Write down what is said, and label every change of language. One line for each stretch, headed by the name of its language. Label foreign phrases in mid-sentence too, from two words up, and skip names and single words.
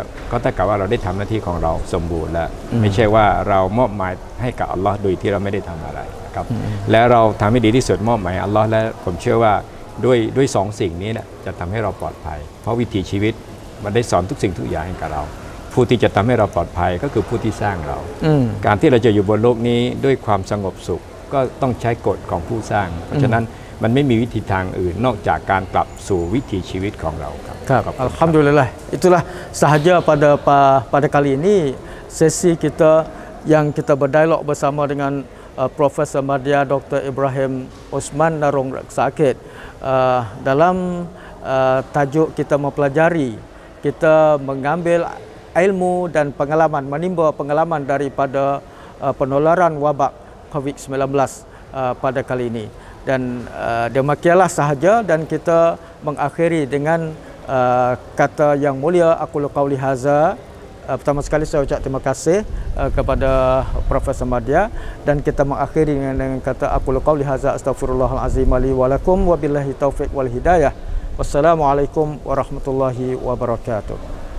Thai: ก็เท่ากับว่าเราได้ทำหน้าที่ของเราสมบูรณ์แล้วไม่ใช่ว่าเรามอบหมายให้กับอัลลอฮ์โดยที่เราไม่ได้ทำอะไรนะครับและเราทำให้ดีที่สุดมอบหมายให้อัลลอฮ์และผมเชื่อว่าด้วย2 สิ่งนี้นะจะทำให้เราปลอดภัยเพราะวิถีชีวิตมันได้สอนทุกสิ่งทุกอย่างให้กับเราผู้ที่จะทำให้เราปลอดภัยก็คือผู้ที่สร้างเราการที่เราจะอยู่บนโลกนี้ด้วยความสงบสุขก็ต้องใช้กฎของผู้สร้างเพราะฉะนั้นมันไม่มีวิธีทางอื่นนอกจากการกลับสู่วิถีชีวิตของเราครับ
Malay: Alhamdulillah itulah sahaja pada kali ini sesi kita yang kita berdialog bersama dengan Profesor Madya Dr. Ibrahim Osman Narong Sakit dalam tajuk kita mempelajari kita mengambil ilmu dan pengalaman menimba pengalaman daripada penularan wabak COVID-19 pada kali ini dan demikianlah sahaja dan kita mengakhiri dengan kata yang mulia
Arabic: أقول قولي هذا.
Malay: Pertama sekali saya ucap terima kasih kepada Profesor Madya dan kita mengakhiri dengan kata
Arabic: أقول قولي هذا أستغفر الله العظيم لي ولكم وبالله التوفيق والهداية. والسلام عليكم ورحمة الله وبركاته.